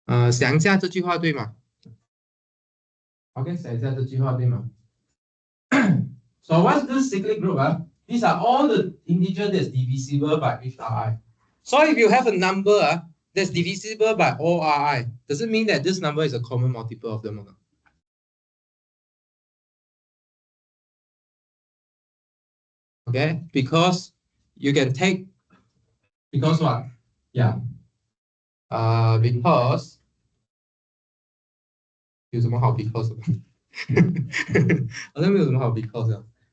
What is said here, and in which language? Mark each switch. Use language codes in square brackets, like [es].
[zh] 想一下这句话对吗 ？OK， 想一下这句话对吗？ [en] So what's this cyclic group? These are all the integer that's divisible by each Ri. So if you have a number that's divisible by all Ri, does it mean that this number is a common multiple of them or not? Okay, because you can take, because what? Yeah. [zh] Because 有什么好 because 的？好像没有什么好 because 的。